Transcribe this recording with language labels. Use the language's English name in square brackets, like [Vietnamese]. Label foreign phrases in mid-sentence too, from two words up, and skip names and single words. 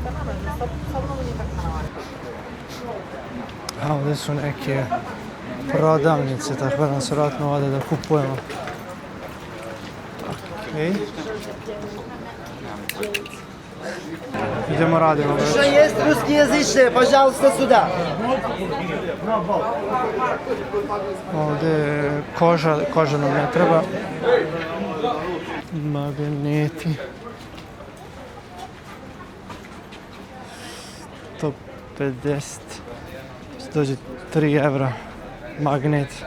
[Serbian] A ovdje su neke prodavnice, tako da nas vjerojatno vode da kupujemo. Okej. Idemo, radimo. [Russian] Что есть русскоязычные, пожалуйста, сюда. [Serbian] Ovdje koža nam ne treba. Magneti. 150. Dođe 3 evra magnet.